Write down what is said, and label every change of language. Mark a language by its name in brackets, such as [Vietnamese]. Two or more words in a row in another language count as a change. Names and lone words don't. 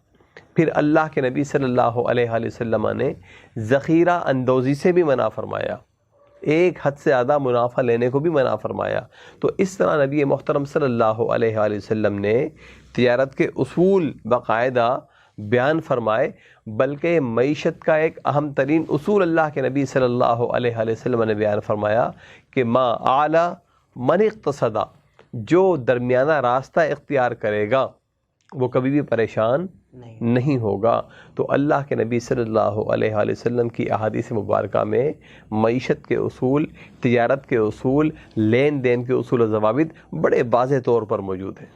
[Urdu] پھر اللہ کے نبی صلی اللہ علیہ وآلہ وسلم نے ذخیرہ اندوزی سے بھی منع فرمایا، ایک حد سے زیادہ منافع لینے کو بھی منع فرمایا۔ تو اس طرح نبی محترم صلی اللہ علیہ وآلہ وسلم نے تجارت کے اصول باقاعدہ بیان فرمائے، بلکہ معیشت کا ایک اہم ترین اصول اللہ کے نبی صلی اللہ علیہ وآلہ وسلم نے بیان فرمایا کہ [Arabic] ما اعلی من اقتصدا، [Urdu] جو درمیانہ راستہ اختیار کرے گا وہ کبھی بھی پریشان نہیں ہوگا۔ تو اللہ کے نبی صلی اللہ علیہ وآلہ وسلم کی احادیث مبارکہ میں معیشت کے اصول، تجارت کے اصول، لین دین کے اصول و ضوابط بڑے واضح طور پر موجود ہیں۔